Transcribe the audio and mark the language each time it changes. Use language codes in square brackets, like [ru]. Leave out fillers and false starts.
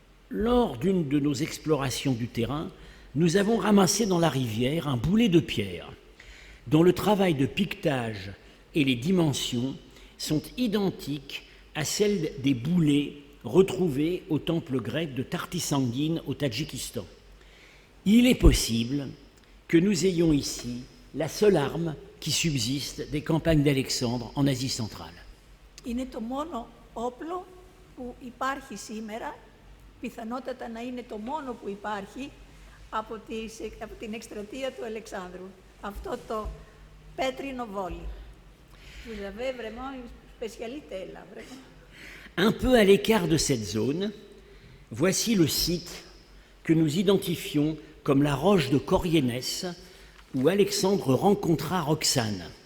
[fr] Lors d'une de nos explorations du terrain, nous avons ramassé dans la rivière un boulet de pierre dont le travail de piquetage et les dimensions sont identiques à celles des boulets retrouvés au temple grec de Tartisangine au Tadjikistan. Il est possible que nous ayons ici la seule arme qui subsiste des campagnes d'Alexandre en Asie centrale. [el] Είναι το μόνο όπλο που υπάρχει σήμερα, πιθανότατα να είναι το μόνο που υπάρχει από την εκστρατεία του Αλεξάνδρου. Αυτό το πέτρινο βόλι. [fr] Vous avez vraiment une spécialité là, vraiment. Un peu à l'écart de cette zone, voici le site que nous identifions comme la roche de Coriénès, où Alexandre rencontra Roxane.